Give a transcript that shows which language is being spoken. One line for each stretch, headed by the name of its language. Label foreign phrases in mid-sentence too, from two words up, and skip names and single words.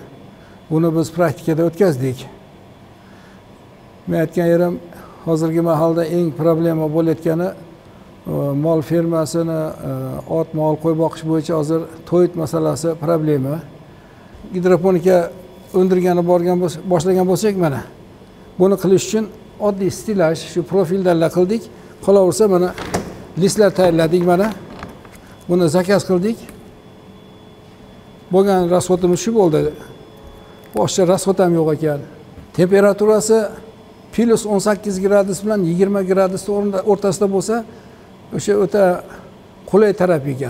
Kyrgyz: Буну биз практикада өткөздүк. Мен айткан жерим, азыркы маалда эң проблема болуп атканы мал фермасыны, ат, мал, кой бакыш боюнча азыр тоyut маселеси проблема. Гидропоника өндүргөнү башлаган болсок, мына буну кылыш үчүн
Uzbek: oddiy stilaj shu profillarla qildik. Qolaversa mana listlar tayyorladik mana. Buni zakaz qildik. Bo'lgan rasxotimiz shu bo'ldi. Boshqa rasxot ham yo'q ekan. Temperaturasi plus 18 gradus bilan 20 gradus o'rtasida bo'lsa, o'sha o'ta qulay taraf ekan.